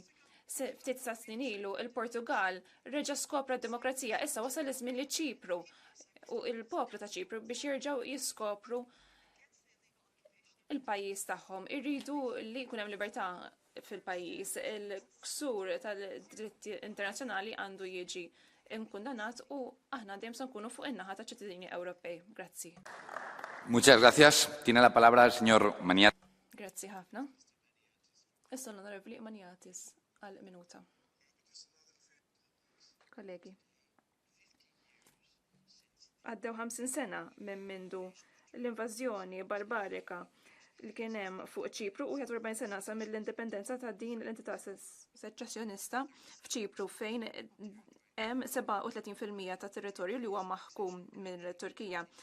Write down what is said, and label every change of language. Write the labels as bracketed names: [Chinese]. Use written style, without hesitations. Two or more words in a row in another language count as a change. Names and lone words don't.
[Maltese] Ftit sa snin ilu il-Portugal reġa' skopra d-demokrazija, issa wasal iż-żmien li Ċipru u l-poplu ta' Ċipru biex jerġgħu jiskopru il-pajjiż tagħhom. Irridu li jkun hemm libertà fil-pajjiż. Il-ksur tal-dritti internazzjonali għandu jiġi imkundannat u aħna dejjem se nkunu fuq in-naħa ta' ċittadini Ewropej. Grazzi. [Spanish] Muchas gracias. Tiene la palabra el señor Maniatis. [Maltese] Grazzi ħafna. Issa l-Onorevoli Maniatis għal minuta. Kollegi. Għaddew 50 sena minn mindu l-invażjoni barbarika li kien hemm fuq Ċipru u 41 sena sa mill-indipendenza ta' din l-entità seċessjonista f'Ċipru fejn hemm 37% ta' territorju li huwa maħkum mill-Turkija.